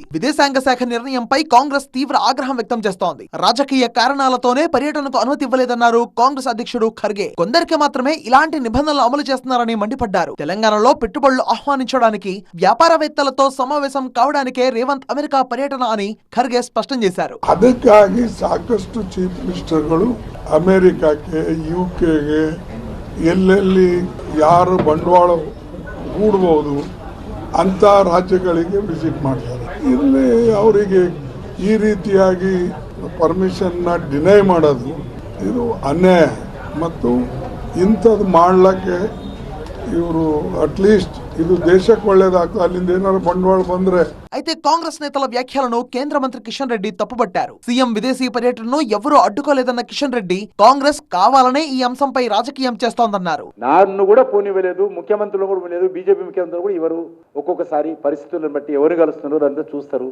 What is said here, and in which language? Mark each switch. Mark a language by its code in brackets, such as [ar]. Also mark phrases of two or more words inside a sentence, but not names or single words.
[te] విదేశాంగ శాఖ నిర్ణయంపై కాంగ్రెస్ తీవ్ర ఆగ్రహం వ్యక్తం చేస్తోంది. రాజకీయ కారణాలతోనే పర్యటనకు అనుమతి ఇవ్వలేదన్నారు కాంగ్రెస్ అధ్యక్షుడు ఖర్గే. కొందరికి మాత్రమే ఇలాంటి నిబంధనలు అమలు చేస్తున్నారని మండిపడ్డారు. తెలంగాణలో పెట్టుబడులు ఆహ్వానించడానికి వ్యాపారవేత్తలతో సమావేశం కావడానికే రేవంత్ అమెరికా పర్యటన అని ఖర్గే స్పష్టం చేశారు. [kn] ಅದಕ್ಕಾಗಿ ಸಾಕಷ್ಟು [en] chief ministers [kn] ಅಮೆರಿಕಕ್ಕೆ ಯುಕೆಗೆ ಎಲ್ಲೆಲ್ಲಿ ಯಾರು ಬಂಡವಾಳ ಹೂಡಬಹುದು ಅಂತ ರಾಜ್ಯಗಳಿಗೆ ವಿಸಿಟ್ ಮಾಡ್ತಾರೆ. ಇಲ್ಲಿ ಅವರಿಗೆ ಈ ರೀತಿಯಾಗಿ [en] permission deny [kn] ಮಾಡೋದು ಇದು ಅನ್ಯಾಯ ಮತ್ತು ಇಂಥದ್ದು ಮಾಡಲಿಕ್ಕೆ ಇವರು ಅಟ್ಲೀಸ್ಟ್ ಇದು ದೇಶಕ್ಕೆ ಒಳ್ಳೇದಾಗ್ತದೆ, ಅಲ್ಲಿಂದ ಏನಾದ್ರು ಬಂಡವಾಳ ಬಂದ್ರೆ. [te] అయితే కాంగ్రెస్ నేతల వ్యాఖ్యలను కేంద్ర మంత్రి కిషన్ రెడ్డి తప్పుపట్టారు. సీఎం విదేశీ పర్యటనను ఎవరూ అడ్డుకోలేదన్న కిషన్ రెడ్డి కాంగ్రెస్ కావాలనే ఈ అంశంపై రాజకీయం చేస్తోందన్నారు. నన్ను కూడా పోనివ్వలేదు, ముఖ్యమంత్రులు కూడా లేదు, బీజేపీ ముఖ్యమంత్రులు కూడా ఎవరు ఒక్కొక్కసారి పరిస్థితులను బట్టి ఎవరు కలుస్తున్నారు అంతా చూస్తారు.